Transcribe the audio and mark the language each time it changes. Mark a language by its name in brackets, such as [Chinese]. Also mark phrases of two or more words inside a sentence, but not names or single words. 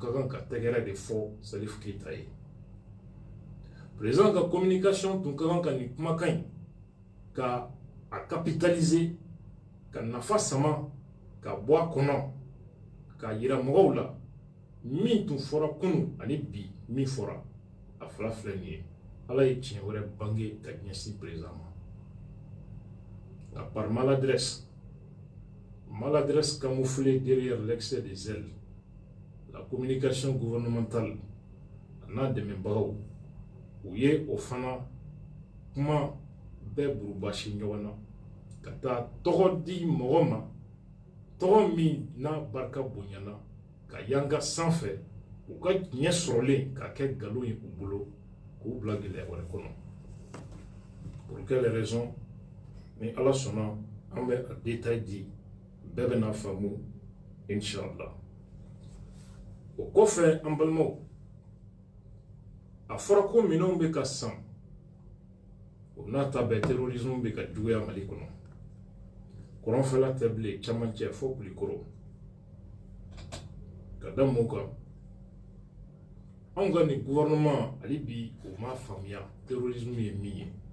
[Bambara] ka kan ka tɛgɛrɛ de fɔ Salif Keita ye président ka communication tun ka kan ka nin kumakan in ka a capitaliser ka nafa sama ka bɔ a kɔnɔ ka yira mɔgɔw la min tun fɔra kunu ani bi min fɔra a fila filɛ nin ye Ala ye tiɲɛ wɛrɛ bange ka ɲɛsin président ma nka [French] par maladresse camouflée derrière l'excès de zèle la communication gouvernementale [Bambara] n'a dɛmɛbagaw u ye o fana kuma bɛɛ burubasi ɲɔgɔn na ka taa tɔgɔ di mɔgɔ ma tɔgɔ min n'a barika bonyana ka yanga sanfɛ u ka ɲɛ sɔrɔlen ka kɛ nkalon ye u bolo k'u bila gɛlɛya wɛrɛ kɔnɔ [French] pour quelle raison [Bambara] ni Ala sɔnna an bɛ a détail di bɛɛ bɛna faamu inshallah o kɔfɛ an balimaw a fɔra ko minɛnw bɛ ka san o n'a ta bɛɛ terrorisme bɛ ka juguya Mali kɔnɔ kɔrɔnfɛla tɛ bilen camancɛ fo Kulikɔrɔ ka da mun kan anw ka nin gouvernement hali bi o ma faamuya terrorisme ye min ye